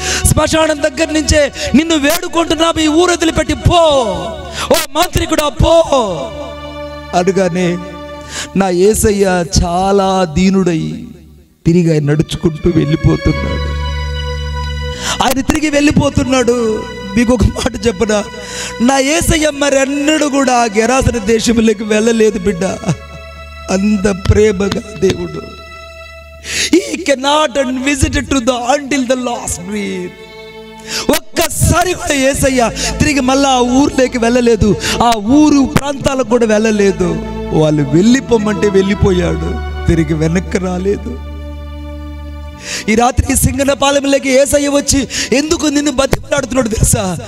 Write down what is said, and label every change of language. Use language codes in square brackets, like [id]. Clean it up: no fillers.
[te] శ్మశానం దగ్గర నుంచే నిన్ను వేడుకుంటున్నా ఈ ఊరు వదిలిపెట్టి పో, ఓ మాంత్రికుడా పో అనగానే నా యేసయ్య చాలా దీనుడై తిరిగి ఆయన నడుచుకుంటూ వెళ్ళిపోతున్నాడు. ఆయన తిరిగి వెళ్ళిపోతున్నాడు. మీకు ఒక మాట చెప్పనా, నా యేసయ్య మరి అన్నడు కూడా ఆ గెరాసన దేశంలోకి వెళ్ళలేదు బిడ్డ. అంత ప్రేమగా దేవుడు. [en] He cannot visit to the until the last breath. [te] ఒక్కసారి కూడా యేసయ్య తిరిగి మళ్ళా ఆ ఊర్లోకి వెళ్ళలేదు, ఆ ఊరు ప్రాంతాలకు కూడా వెళ్ళలేదు. వాళ్ళు వెళ్ళిపోమంటే వెళ్ళిపోయాడు, తిరిగి వెనక్కి రాలేదు. ఈ రాత్రి సింగనపాలెంలోకి యేసయ్య వచ్చి ఎందుకు నిన్ను బతిమలాడుతున్నాడు తెలుసా?